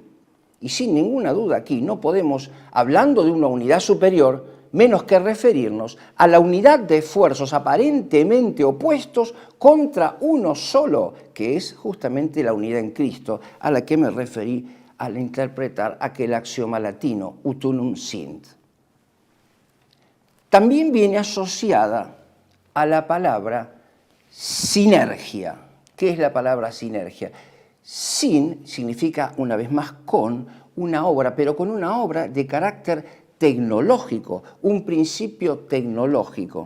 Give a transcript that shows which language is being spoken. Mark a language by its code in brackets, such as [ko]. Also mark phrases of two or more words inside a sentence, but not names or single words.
[es] Y sin ninguna duda aquí no podemos, hablando de una unidad superior, menos que referirnos a la unidad de esfuerzos aparentemente opuestos contra uno solo, que es justamente la unidad en Cristo, a la que me referí al interpretar aquel axioma latino, [la] ut unum sint. [es] También viene asociada a la palabra sinergia. ¿Qué es la palabra sinergia? Sin significa, una vez más, con una obra, pero con una obra de carácter tecnológico, un principio tecnológico.